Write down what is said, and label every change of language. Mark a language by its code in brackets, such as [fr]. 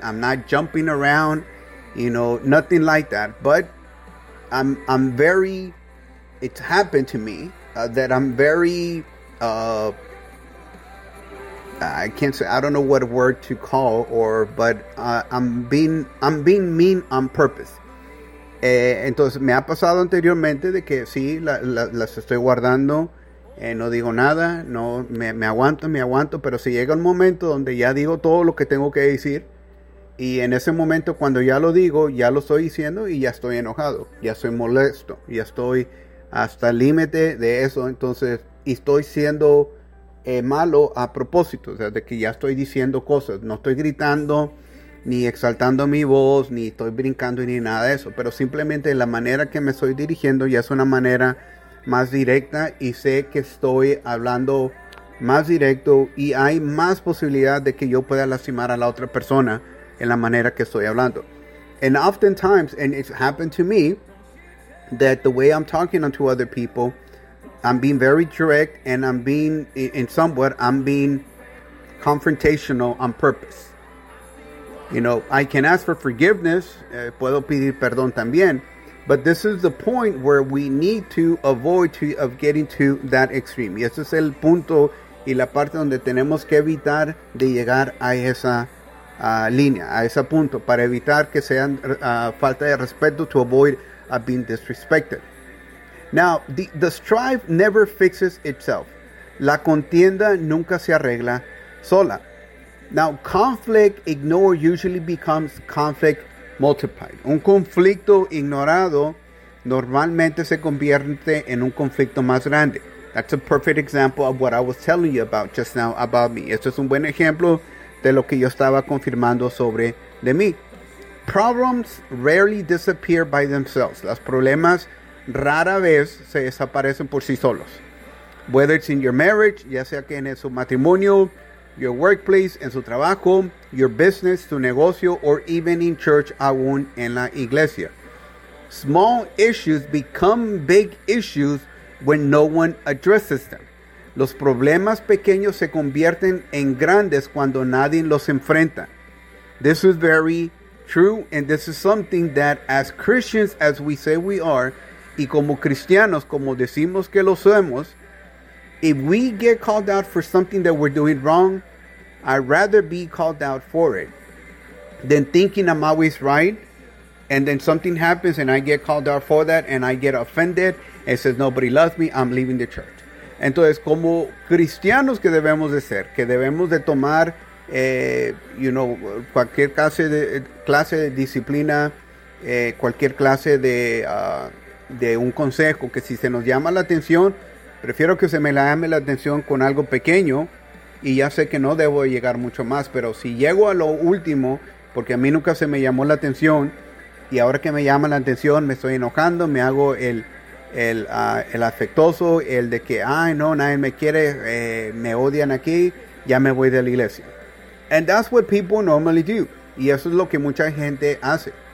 [en] I'm not jumping around. You know, nothing like that. But I'm very, it's happened to me that I'm very, I can't say, I don't know what word to call, I'm being mean on purpose. [es] Entonces, me ha pasado anteriormente de que sí, las estoy guardando, no digo nada, no me aguanto, pero si llega un momento donde ya digo todo lo que tengo que decir, y en ese momento cuando ya lo digo, ya lo estoy diciendo y ya estoy enojado, ya estoy molesto, ya estoy hasta el límite de eso, entonces, y estoy siendo malo a propósito, o sea, de que ya estoy diciendo cosas, no estoy gritando, ni exaltando mi voz, ni estoy brincando, ni nada de eso. Pero simplemente la manera que me estoy dirigiendo ya es una manera más directa. Y sé que estoy hablando más directo. Y hay más posibilidad de que yo pueda lastimar a la otra persona en la manera que estoy hablando. [en] And oftentimes, and it's happened to me, that the way I'm talking to other people, I'm being very direct, and I'm being, in somewhat, I'm being confrontational on purpose. You know, I can ask for forgiveness, [es] puedo pedir perdón también, [en] but this is the point where we need to avoid of getting to that extreme. [es] Y ese es el punto y la parte donde tenemos que evitar de llegar a esa línea, a ese punto, para evitar que sean falta de respeto, [en] to avoid being disrespected. Now, the strife never fixes itself. [es] La contienda nunca se arregla sola. [en] Now, conflict ignored usually becomes conflict multiplied. [es] Un conflicto ignorado normalmente se convierte en un conflicto más grande. [en] That's a perfect example of what I was telling you about just now about me. [es] Esto es un buen ejemplo de lo que yo estaba confirmando sobre de mí. [en] Problems rarely disappear by themselves. [es] Los problemas rara vez se desaparecen por sí solos. [en] Whether it's in your marriage, [es] ya sea que en su matrimonio, [en] your workplace, [es] en su trabajo, [en] your business, [es] tu negocio, [en] or even in church, [es] aún en la iglesia. [en] Small issues become big issues when no one addresses them. [es] Los problemas pequeños se convierten en grandes cuando nadie los enfrenta. [en] This is very true, and this is something that as Christians, as we say we are, [es] y como cristianos, como decimos que lo somos, [en] if we get called out for something that we're doing wrong, I'd rather be called out for it than thinking I'm always right, and then something happens and I get called out for that and I get offended and says nobody loves me, I'm leaving the church. [es] Entonces, como cristianos que debemos de ser, que debemos de tomar, you know, cualquier clase de disciplina, cualquier clase de un consejo, que si se nos llama la atención, prefiero que se me llame la atención con algo pequeño, y ya sé que no debo llegar mucho más, pero si llego a lo último, porque a mí nunca se me llamó la atención, y ahora que me llama la atención, me estoy enojando, me hago el afectuoso, el de que, ay no, nadie me quiere, me odian aquí, ya me voy de la iglesia. [en] And that's what people normally do. [es] Y eso es lo que mucha gente hace.